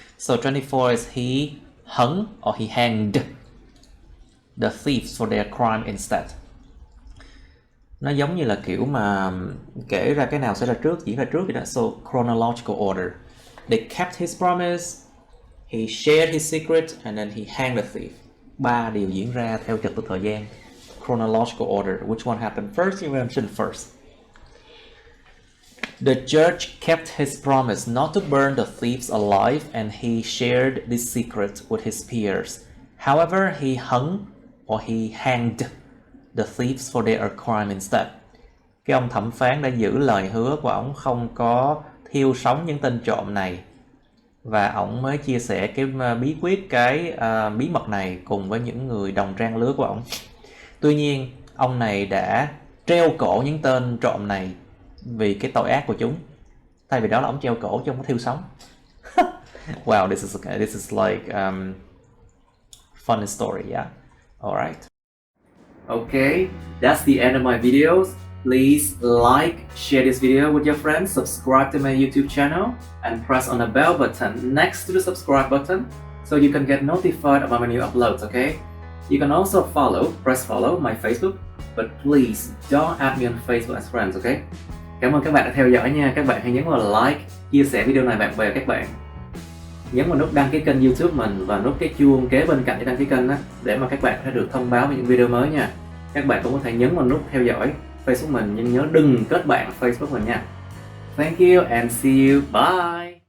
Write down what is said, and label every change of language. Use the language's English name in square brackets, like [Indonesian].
[English] So 24 is he hung or he hanged the thieves for their crime instead. [Vietnamese] Nó giống như là kiểu mà kể ra cái nào xảy ra trước, diễn ra trước vậy đó. [English] So chronological order. They kept his promise, he shared his secret, and then he hanged the thief. [Vietnamese] 3 điều diễn ra theo trật tự thời gian. [English] Chronological order. Which one happened first? You mentioned first. The judge kept his promise not to burn the thieves alive, and he shared this secret with his peers. However, he hung or he hanged the thieves for their crime instead. [Vietnamese] Cái ông thẩm phán đã giữ lời hứa của ông, không có thiêu sống những tên trộm này, và ông mới chia sẻ cái bí quyết, cái bí mật này cùng với những người đồng trang lứa của ông. Tuy nhiên, ông này đã treo cổ những tên trộm này vì cái tội ác của chúng. Thay vì đó là ông treo cổ chứ không có thiêu sống. [English] Wow, this is like funny story, yeah. Alright. Okay, that's the end of my videos. Please like, share this video with your friends, subscribe to my YouTube channel, and press on the bell button next to the subscribe button so you can get notified about my new uploads, okay? You can also press follow my Facebook, but please don't add me on Facebook as friends, okay? [Vietnamese] Cảm ơn các bạn đã theo dõi nha. Các bạn hãy nhấn vào like, chia sẻ video này bạn bè các bạn. Nhấn vào nút đăng ký kênh YouTube mình và nút cái chuông kế bên cạnh để đăng ký kênh đó, để mà các bạn sẽ được thông báo về những video mới nha. Các bạn cũng có thể nhấn vào nút theo dõi Facebook mình, nhưng nhớ đừng kết bạn Facebook mình nha. [English] Thank you and see you. Bye.